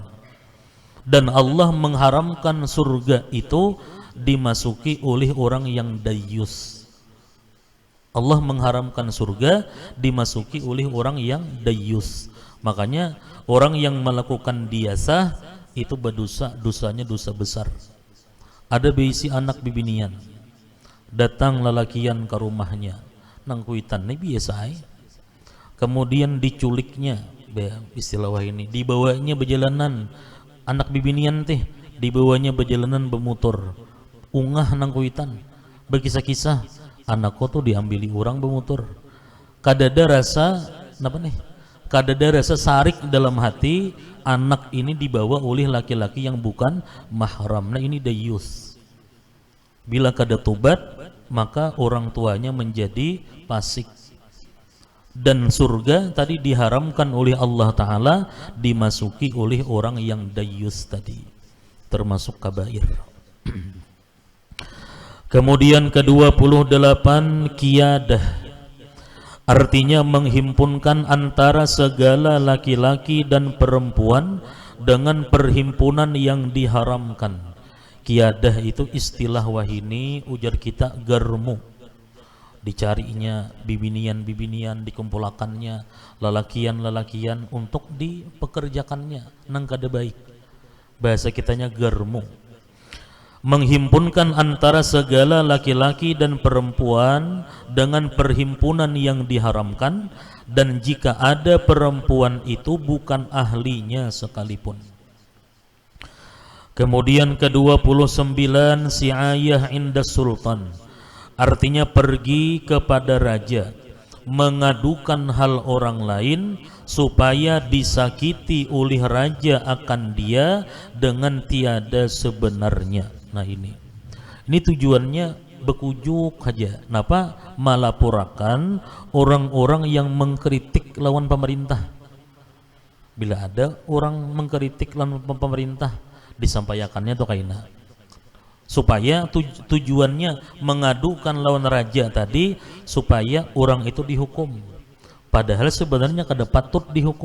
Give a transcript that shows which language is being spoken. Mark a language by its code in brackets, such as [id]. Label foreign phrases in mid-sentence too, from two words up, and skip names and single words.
[id] Dan Allah mengharamkan surga itu dimasuki oleh orang yang dayus. Allah mengharamkan surga dimasuki oleh orang yang dayus. Makanya orang yang melakukan diyasah itu berdosa, dosanya dosa besar. [bjn] Ada beisi anak bibinian, datang lelakian ke rumahnya, nang kuitan ini biasa. Kemudian diculiknya, istilah ini, dibawanya berjalanan, anak bibinian teh dibawanya berjalanan bermotor, ungah nang kuitan. berkisah-kisah anakku tuh diambili orang bemutur, kadada rasa apa nih, kadada rasa sarik dalam hati anak ini dibawa oleh laki-laki yang bukan mahram. [id] Nah ini dayus. [bjn] Bila kada tobat [id] maka orang tuanya menjadi fasik. Dan surga tadi diharamkan oleh Allah Ta'ala dimasuki oleh orang yang dayus tadi, termasuk kabair. Kemudian ke-28 kiyadah, artinya menghimpunkan antara segala laki-laki dan perempuan dengan perhimpunan yang diharamkan. [bjn] Kiyadah itu istilah wahini, ujar kita germu, dicarinya bibinian-bibinian, dikumpulakannya lalakian-lalakian untuk dipekerjakannya nang kada baik. Bahasa kitanya germu, [id] menghimpunkan antara segala laki-laki dan perempuan dengan perhimpunan yang diharamkan, dan jika ada perempuan itu bukan ahlinya sekalipun. Kemudian ke-29 [ar] si'ayah inda sultan, [id] artinya pergi kepada raja mengadukan hal orang lain supaya disakiti oleh raja akan dia dengan tiada sebenarnya. [bjn] Nah ini tujuannya bekujuk aja. Napa? Malapurakan orang-orang yang mengkritik lawan pemerintah. Bila ada orang mengkritik lawan pemerintah, disampaikannya tuh kaina, supaya tujuannya mengadukan lawan raja tadi supaya orang itu dihukum, padahal sebenarnya kada patut dihukum.